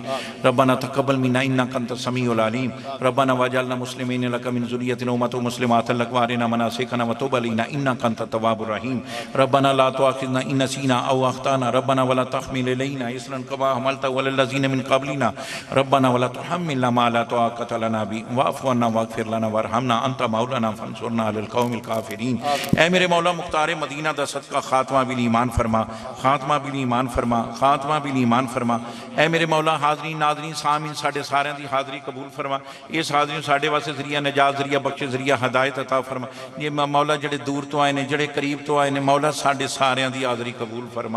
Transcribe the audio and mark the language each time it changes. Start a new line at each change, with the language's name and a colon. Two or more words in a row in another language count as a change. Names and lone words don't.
Arabic: ربنا تقبل منا إنك أنت السميع العليم۔ ربنا واجعلنا مسلمين لك من ذريتنا أمة مسلمة لك وأرنا مناسكنا وتب علينا إنك أنت التواب الرحيم. ربنا لا تؤاخذنا إن نسينا أو أخطأنا۔ ربنا ولا تحمل علينا إصرا كما حملته على الذين من قبلنا. ربنا ولا تحملنا ما لا طاقة لنا به واعف عنا واغفر لنا وارحمنا أنت مولانا فانصرنا على القوم الكافرين.
Punjabi: اے میرے مولا مختار مدینہ دا صدقہ خاتمہ بالایمان فرما، خاتمہ بالایمان فرما، خاتمہ بالایمان فرما. اے میرے مولا حاضرین ناظرین سامعین ساڈے ساریاں دی حاضری قبول فرما. اس حاضری ساڈے واسطے ذریعہ نجات، ذریعہ بخش، ذریعہ ہدایت عطا فرما. یہ مولا جیڑے دور تو آئے نے، جیڑے قریب تو آئے نے، مولا ساڈے ساریاں دی حاضری قبول فرما.